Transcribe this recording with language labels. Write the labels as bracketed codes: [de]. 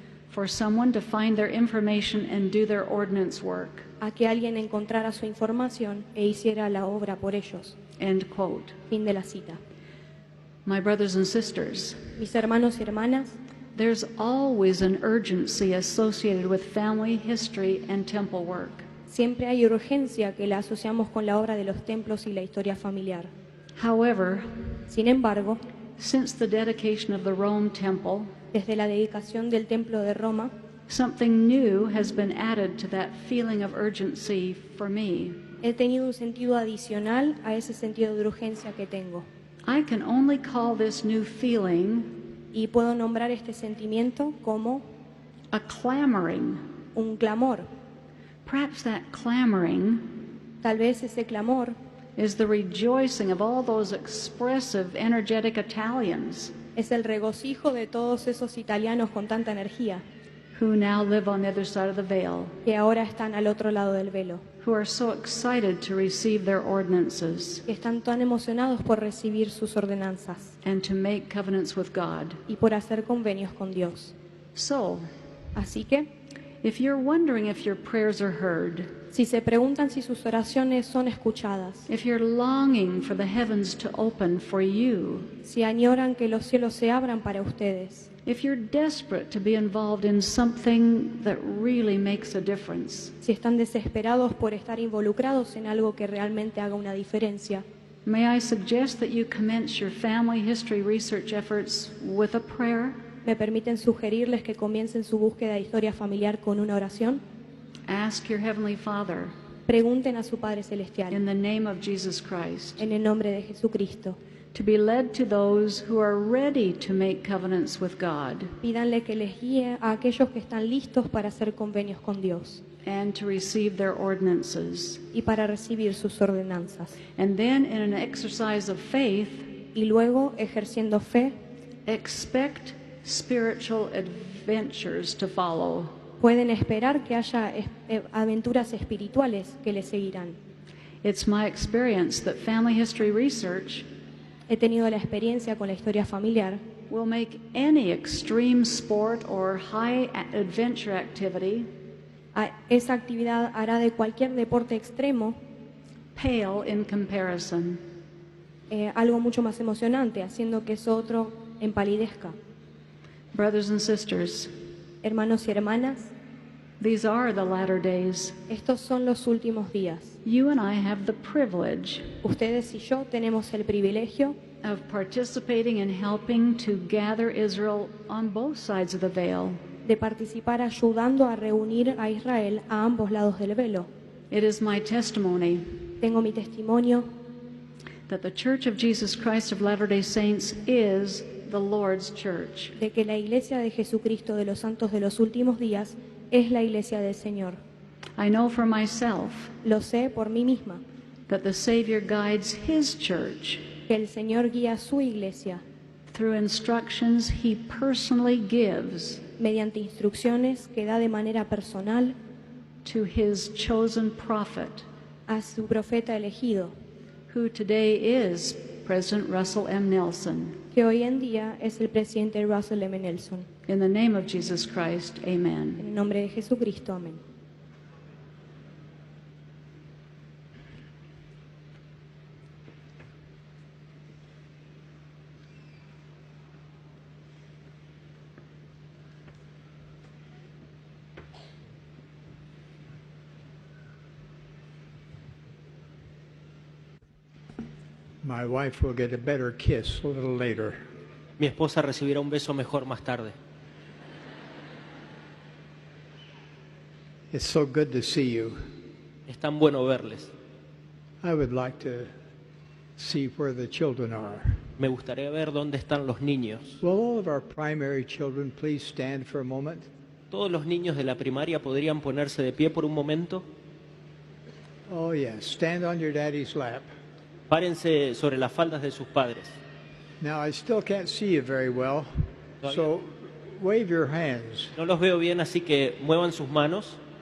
[en] for someone to find their information and do their ordinance work. [es] a que alguien encontrara su información e hiciera la obra por ellos. [en] End quote. [es] Fin de la cita. [en] My brothers and sisters, [es] Mis hermanos y hermanas, [en] there's always an urgency associated with family history and temple work. [es] siempre hay urgencia que la asociamos con la obra de los templos y la historia familiar. [en] However, [es] Sin embargo, [en] since the dedication of the Rome temple, [es] desde la dedicación del templo de Roma, [en] something new has been added to that feeling of urgency for me. [es] he tenido un sentido adicional a ese sentido de urgencia que tengo. [en] I can only call this new feeling [es] Y puedo nombrar este sentimiento como [en] a clamoring. [es] un clamor. [en] Perhaps that clamoring [es] Tal vez ese clamor [en] is the rejoicing of all those expressive, energetic Italians [es] es el regocijo de todos esos italianos con tanta energía [en] who now live on the other side of the veil, [es] que ahora están al otro lado del velo, [en] who are so excited to receive their ordinances [es] que están tan emocionados por recibir sus ordenanzas [en] and to make covenants with God. [es] y por hacer convenios con Dios. [en] So, [es] Así que, [en] if you're wondering if your prayers are heard, [es] si se preguntan si sus oraciones son escuchadas, [en] if you're longing for the heavens to open for you, [es] si añoran que los cielos se abran para ustedes, [en] if you're desperate to be involved in something that really makes a difference, [es] si están desesperados por estar involucrados en algo que realmente haga una diferencia, [en] may I suggest that you commence your family history research efforts with a prayer? [es] ¿me permiten sugerirles que comiencen su búsqueda de historia familiar con una oración? [en] Ask your Heavenly Father, [es] Pregunten a su Padre Celestial, [en] in the name of Jesus Christ, [es] en el nombre de Jesucristo, [en] to be led to those who are ready to make covenants with God [es] Pídanle que les guíe a aquellos que están listos para hacer convenios con Dios [en] and to receive their ordinances. [es] y para recibir sus ordenanzas. [en] And then, in an exercise of faith, [es] Y luego, ejerciendo fe, [en] expect spiritual adventures to follow. [es] pueden esperar que haya aventuras espirituales que les seguirán. [en] It's my experience that family history research [es] He tenido la experiencia con la historia familiar [en] will make any extreme sport or high adventure activity [es] esa actividad hará de cualquier deporte extremo [en] pale in comparison. [es] Algo mucho más emocionante, haciendo que eso otro empalidezca. [en] Brothers and sisters, [es] Hermanos y hermanas, [en] these are the latter days. [es] estos son los últimos días. [en] You and I have the privilege [es] Ustedes y yo tenemos el privilegio [en] of participating in helping to gather Israel on both sides of the veil. [es] de participar ayudando a reunir a Israel a ambos lados del velo. [en] It is my testimony [es] Tengo mi testimonio [en] that the Church of Jesus Christ of Latter-day Saints is the Lord's church. [es] de que la Iglesia de Jesucristo de los Santos de los Últimos Días es la Iglesia del Señor. [en] I know for myself [es] Lo sé por mí misma, [en] that the Savior guides His church [es] que el Señor guía a su Iglesia [en] through instructions He personally gives [es] mediante instrucciones que da de manera personal [en] to His chosen prophet, [es] a su profeta elegido, [en] who today is President Russell M. Nelson. [es] que hoy en día es el presidente Russell M. Nelson. [en] In the name of Jesus Christ, amen. [es] En el nombre de Jesucristo, amén. [en] My wife will get a better kiss a little later. [es] Mi esposa recibirá un beso mejor más tarde. [en] It's so good to see you. [es] Es tan bueno verles. [en] I would like to see where the children are. [es] Me gustaría ver dónde están los niños. [en] Will all of our primary children please stand for a moment? [es] ¿Todos los niños de la primaria podrían ponerse de pie por un momento? [en] Oh yes, stand on your daddy's lap. [es] Párense sobre las faldas de sus padres. [en] Now I still can't see you very well, so wave your hands. [es] No los veo bien, así que muevan sus manos.